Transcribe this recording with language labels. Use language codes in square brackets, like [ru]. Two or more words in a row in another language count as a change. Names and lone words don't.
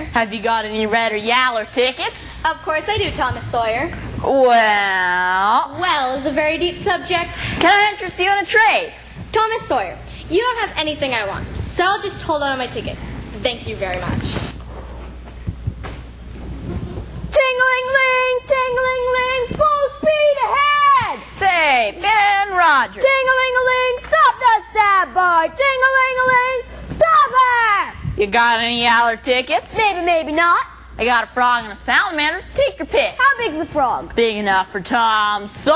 [en] Have you got any red or yaller tickets? Of course I do, Thomas Sawyer. Well... Well is a very deep subject. Can I interest you in a trade? Thomas Sawyer, you don't have anything I want, so I'll just hold on to my tickets. Thank you very much. Ting-a-ling-ling, ting-a-ling-ling, full speed ahead! Say, Ben Rogers. Ting-a-ling-a-ling, stop that stab boy! Ting-a-ling-a-ling, stop it! You got any yaller tickets? Maybe, maybe not. I got a frog and a salamander. Take your pick. How big's the frog? Big enough for Tom Sawyer.